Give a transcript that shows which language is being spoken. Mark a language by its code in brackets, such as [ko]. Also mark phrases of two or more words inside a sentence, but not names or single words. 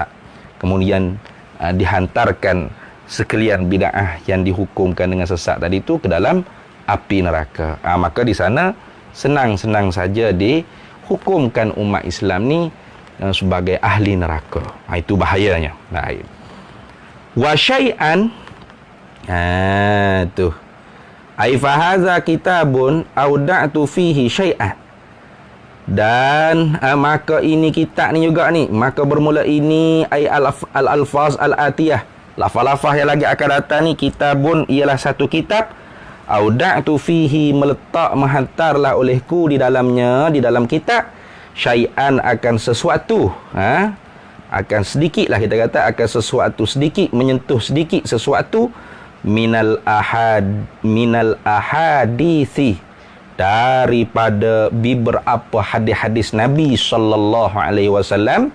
[ms] Kemudian dihantarkan sekalian bid'ah yang dihukumkan dengan sesat tadi tu ke dalam api neraka. Maka di sana senang-senang saja dihukumkan umat Islam ni sebagai ahli neraka. Itu bahayanya. [ar] وشيئا تو أي فهذا كتاب أودعت فيه شيئا, [ms] dan maka ini kitab ni juga ni, maka bermula ini [ar] أي الألفاظ الآتية, [ms] lafaz-lafaz yang lagi akan datang ni. Kitabun ialah satu kitab, [ar] أودعت فيه, [ms] meletak, menghantarlah olehku di dalamnya, di dalam kitab, syai'an, akan sesuatu, akan sedikit lah kita kata, akan sesuatu sedikit, menyentuh sedikit sesuatu, [ar] من الأحاديث, [ms] daripada beberapa hadis-hadis Nabi [ar] صلى الله عليه وسلم.